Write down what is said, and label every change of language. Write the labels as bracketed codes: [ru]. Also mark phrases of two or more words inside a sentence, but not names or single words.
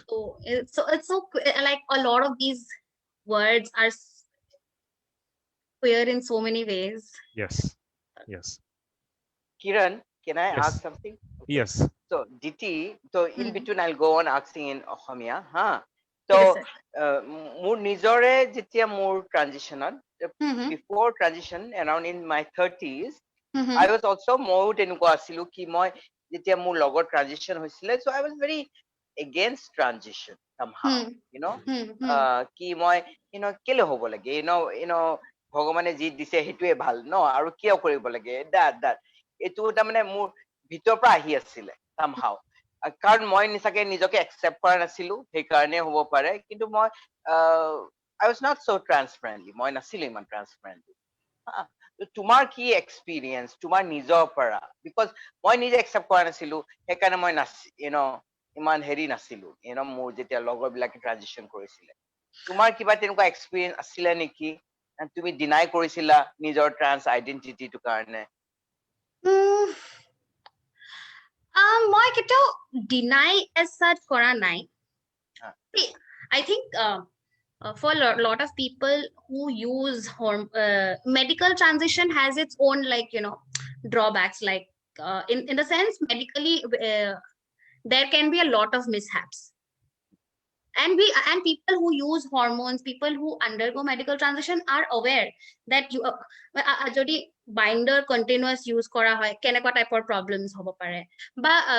[en] So like a lot of these words are queer in so many ways. Yes. Yes. Kiran, can I Yes. ask something? Yes. So, Diti, so in between I'll go on asking in Ohomia, huh? Yes, So, sir. [as] মোৰ নিজৰে যেতিয়া মোৰ ট্ৰানজিশ্যনত Mhm, [en] before transition around in my 30s, mhm, I was also [as] ময়ো তেনেকুৱা আছিলো কি মই যেতিয়া মোৰ লগত ট্ৰানজিশ্যন হৈছিলে, [en] so I was very against transition somehow, hmm, you know, hmm. [as] কি মই কেলে হ'ব লাগে, ভগৱানে যি দিছে সেইটোৱে ভাল ন, আৰু কিয় কৰিব লাগে that এইটো তাৰমানে মোৰ ভিতৰৰ পৰা আহি আছিলে somehow, কাৰণ মই নিচাকে নিজকে একচেপ্ট কৰা নাছিলো, সেইকাৰণে হ'ব পাৰে, কিন্তু মই [en] I was not so transparently, [as] মই নাছিলো ইমান transparently. তোমাৰ কি এক্সপিৰিয়েঞ্চ তোমাৰ নিজৰ পৰা, বিকজ মই নিজে একচেপ্ট কৰা নাছিলো, সেইকাৰণে মই ইমান হেৰি নাছিলো, মোৰ যেতিয়া লগৰ বিলাকে ট্ৰানজিশ্যন কৰিছিলে, তোমাৰ কিবা তেনেকুৱা এক্সপিৰিয়েঞ্চ আছিলে নেকি, তুমি ডিনাই কৰিছিলা নিজৰ [en] trans identity [as] কাৰণে? মই কেতিয়াও ডিনাই [en] as such [as] কৰা নাই. [en] I think for a lot of people who use medical transition has its own drawbacks, like in the sense medically there can be a lot of mishaps, and people who use hormones, people who undergo medical transition are aware that you jodi binder continuous use [as] কৰা হয় কেনেকুৱা [en] type of problems [as] হ'ব পাৰে, বা